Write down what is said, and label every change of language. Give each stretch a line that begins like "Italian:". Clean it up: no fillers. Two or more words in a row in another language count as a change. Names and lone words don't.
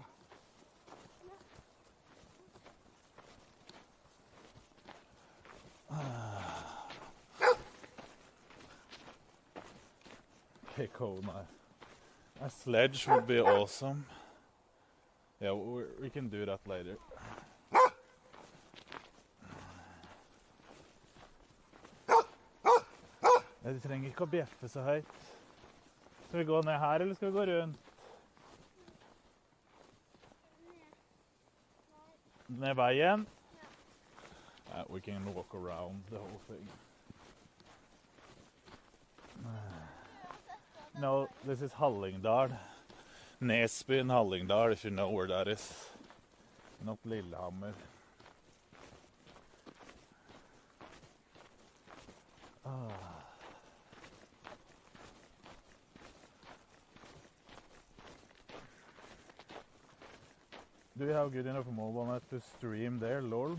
English: Okay, cool. A sledge would be awesome. Yeah, we can do that later.
Norwegian: Du trenger ikke å bjeffe så høyt. Skal vi gå ned her, eller skal vi gå rundt? Ned veien?
English: Yeah, we can walk around the whole thing. No, this is Hallingdal. Nesbyen, Hallingdal, if you know where that is. Not Lillehammer. Do you have good enough mobile net to stream there, lol?